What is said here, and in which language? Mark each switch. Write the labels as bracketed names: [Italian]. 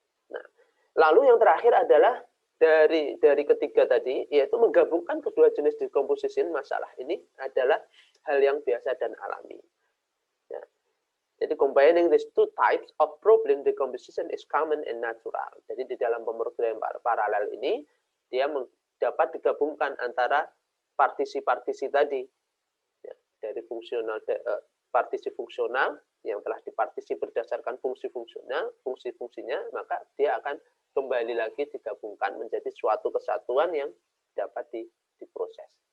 [Indonesian] Nah, lalu yang terakhir adalah dari ketiga tadi, yaitu menggabungkan kedua jenis decomposition masalah ini adalah hal yang biasa dan alami. Ya. Jadi [English] combining these two types of problem decomposition is common and natural. [Indonesian] Jadi di dalam pemrograman paralel ini dia dapat digabungkan antara partisi-partisi tadi ya, dari partisi fungsional yang telah dipartisi berdasarkan fungsinya, maka dia akan kembali lagi digabungkan menjadi suatu kesatuan yang dapat diproses.